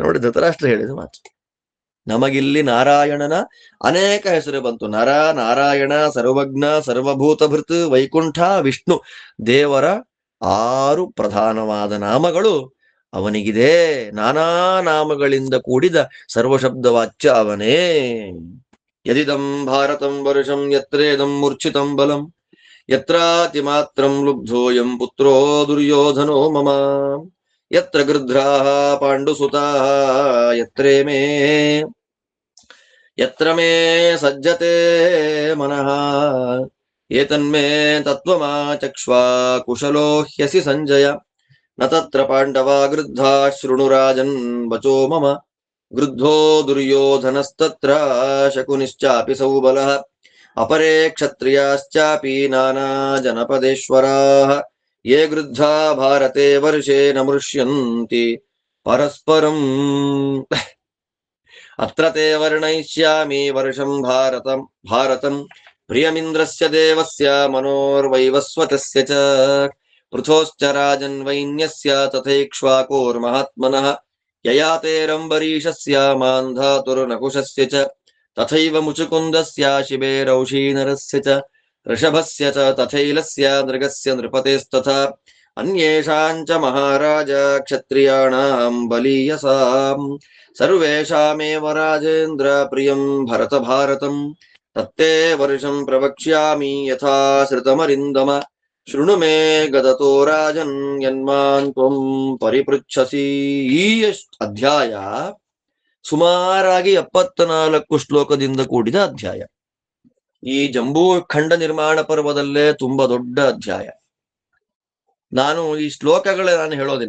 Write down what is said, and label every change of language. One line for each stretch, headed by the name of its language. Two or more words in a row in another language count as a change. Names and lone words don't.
Kannada: ನೋಡಿ, ಧೃತರಾಷ್ಟ್ರ ಹೇಳಿದ ಮಾತು. ನಮಗಿಲ್ಲಿ ನಾರಾಯಣನ ಅನೇಕ ಹೆಸರು ಬಂತು. ನರ, ನಾರಾಯಣ, ಸರ್ವಜ್ಞ, ಸರ್ವಭೂತ ಭೃತ್, ವೈಕುಂಠ, ವಿಷ್ಣು. ದೇವರ 6 ಪ್ರಧಾನವಾದ ನಾಮಗಳು ಅವನಿಗಿದೆ. ನಾನಾ ನಾಮಗಳಿಂದ ಕೂಡಿದ ಸರ್ವಶಬ್ದವಾಚ್ಯ ಅವನೇ.
Sanskrit: ಯದಿದಂ ಭಾರತಂ ವರುಷಂ ಯತ್ರೇದಂ ಮೂರ್ಛಿತಂ ಬಲಂ ಯತ್ರಾತಿ ಮಾತ್ರಂ ಲುಬ್ಧೋಯಂ ಪುತ್ರೋ ದುರ್ಯೋಧನೋ ಮಮ ಯತ್ರ ಗೃಧ್ರಾಃ ಪಾಂಡುಸುತಾಃ ಯತ್ರ ಮೇ ಸಜ್ಜತೆ ಮನಃ ಏತನ್ಮೇ ತತ್ವಮಾಚಕ್ಷ್ವಾ ಕುಶಲೋ ಹ್ಯಸಿ ಸಂಜಯ ನ ತತ್ರ ಪಾಂಡವಾ ಗೃದ್ಧಾ ಶೃಣುರಾಜನ್ ವಚೋ ಮಮ ಗೃದ್ಧೋ ದುರ್ಯೋಧನಸ್ತತ್ರ ಶಕುನಿಶ್ಚಾಪಿ ಸೌಬಲಃ ಅಪರೇ ಕ್ಷತ್ರಿಯಾಶ್ಚಾಪಿ ನಾನಾ ಜನಪದೇಶ್ವರಾಃ ಯೇ ಗೃದ್ಧಾ ಭಾರತೆ ವರ್ಷೇ ನ ಮೃಷ್ಯಂತಿ ಪರಸ್ಪರಂ ಅತ್ರ ತೇ ವರ್ಣಯಿಷ್ಯಾಮಿ ವರ್ಷಂ ಭಾರತಂ ಪ್ರಿಯಮಿಂದ್ರಸ್ಯ ದೇವಸ್ಯ ಮನೋರ್ವೈವಸ್ವತಸ್ಯ ಚ ಪೃಥೋಶ್ಚ ರಾಜನ್ವೈನ್ಯಸ್ಯ ತಥೈಕ್ಷ್ವಾಕೋರ್ಮಹಾತ್ಮನಃ ಯಯಾತೇರಂಬರೀಷಸ್ಯ ಮಾಂಧಾತುರ್ನಕುಶಸ್ಯ ಚ ತಥೈವ ಮುಚುಕುಂದಸ್ಯ ಶಿಬೇರೌಷೀನರಸ್ಯ ಚ ಋಷಭಸ್ಯ ಚ ತಥೈಲಸ್ಯ ನೃಗಸ್ಯ ನೃಪತೇಸ್ತಥಾ ಅನ್ಯೇಷಾಂಚ ಮಹಾರಾಜ ಕ್ಷತ್ರಿಯಾಣಾಂ ಬಲೀಯಸಾಂ ಸರ್ವೇಷಾಮೇವ ರಾಜೇಂದ್ರ ಪ್ರಿಯಂ ಭರತ ಭಾರತಂ ತತ್ತೇ ವರ್ಷಂ ಪ್ರವಕ್ಷ್ಯಾಮಿ ಯಥಾ ಶ್ರುತಮರಿಂದಮ ಶೃಣು ಮೇ ಗದತೋ ರಾಜನ್ ಯನ್ಮಾನ್ ತ್ವಂ ಪರಿಪೃಚ್ಛಸಿ.
Kannada: ಈ ಅಧ್ಯಾಯ ಸುಮಾರಾಗಿ 74 ಶ್ಲೋಕದಿಂದ ಕೂಡಿದ ಅಧ್ಯಾಯ. ಈ ಜಂಬೂ ಖಂಡ ನಿರ್ಮಾಣ ಪರ್ವದಲ್ಲೇ ತುಂಬಾ ದೊಡ್ಡ ಅಧ್ಯಾಯ. ನಾನು ಈ ಶ್ಲೋಕಗಳು ನಾನು ಹೇಳೋದಿಲ್ಲ.